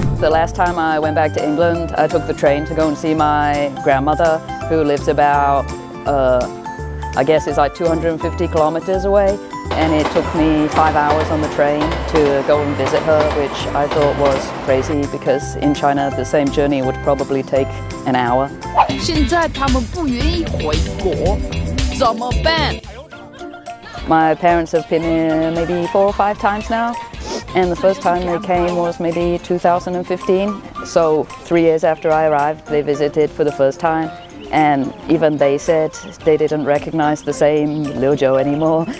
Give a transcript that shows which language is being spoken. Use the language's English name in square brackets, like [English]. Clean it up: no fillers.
[English] The last time I went back to England, I took the train to go and see my grandmother, who lives about, I guess it's like 250 kilometers away. And it took me 5 hours on the train to go and visit her, which I thought was crazy because in China the same journey would probably take an hour. [Chinese] 现在他们不愿意回国，怎么办? [English] My parents have been here maybe 4 or 5 times now, and the first time they came was maybe 2015. So 3 years after I arrived, they visited for the first time. And even they said they didn't recognize the same Liuzhou anymore.